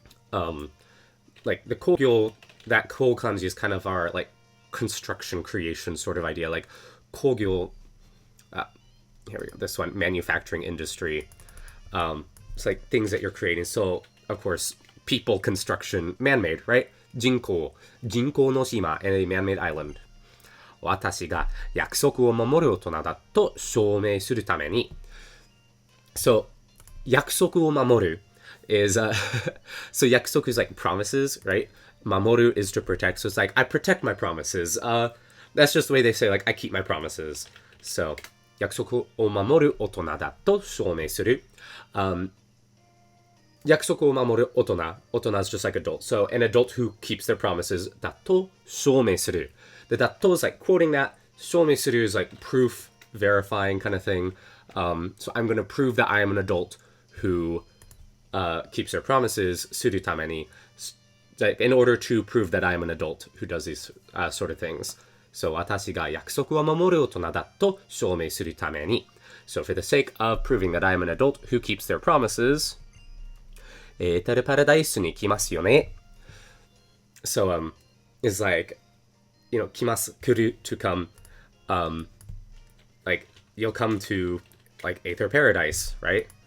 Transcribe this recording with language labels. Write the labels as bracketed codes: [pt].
[en] Like the kogyo, that ko kanji is kind of our like construction creation sort of idea. Like kogyo, here we go, this one, manufacturing industry. It's like things that you're creating. So of course, people, construction, man-made, right? [ja] Jinkou no shima, [en] and a man-made island. [ja] 私が約束を守る大人だと証明するために。 [en] So [ja] 約束を守る [en] is so 約束 is like promises, right? Mamoru is to protect, so it's like I protect my promises. That's just the way they say like I keep my promises. [ja] So 約束を守る大人だと証明する。約束を守る大人。 [en] 大人 is just like adult. So an adult who keeps their promises [ja] だと証明する. [en] The だと is like quoting that. 証明する is like proof, verifying kind of thing. So I'm going to prove that I am an adult who keeps their promises [ja] するために. [en] Like in order to prove that I am an adult who does these sort of things. [ja] So 私が約束を守る大人だと証明するために. [en] So for the sake of proving that I am an adult who keeps their promises, [ja] エーテルパラダイスに来ますよね. [en] So it's like, you know, [ja] 来ます 来る [en] to come. Like you'll come to like Aether paradise, right?